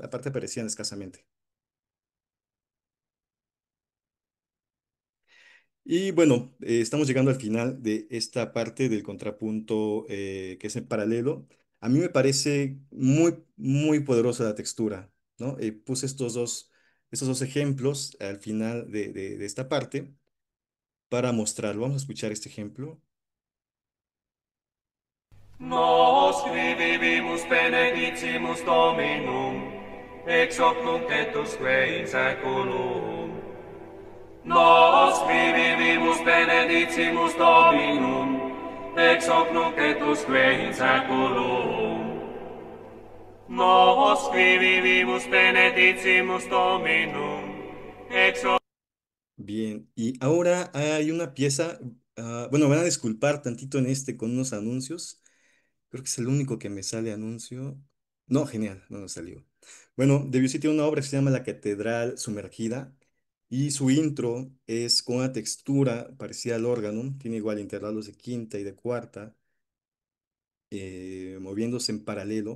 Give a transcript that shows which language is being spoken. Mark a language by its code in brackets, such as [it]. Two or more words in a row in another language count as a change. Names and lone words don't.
[es] Aparte aparecían escasamente. Y bueno, estamos llegando al final de esta parte del contrapunto que es en paralelo. A mí me parece muy poderosa la textura, ¿no? Puse estos dos ejemplos al final de esta parte para mostrarlo. Vamos a escuchar este ejemplo. [la] Nos qui vivimus benedicimus Dominum, ex hoc nunc et usque in saeculum. Nos qui vivimus benedicimus Dominum, ex hoc nunc et usque in saeculum. Nos qui vivimus benedicimus Dominum, ex hoc. [es] Bien, y ahora hay una pieza, bueno, van a disculpar tantito en con unos anuncios. Creo que es el único que me sale anuncio. No, genial, no nos salió. Bueno, Debussy tiene una obra que se llama La Catedral Sumergida y su intro es con una textura parecida al órgano, tiene igual intervalos de quinta y de cuarta, moviéndose en paralelo.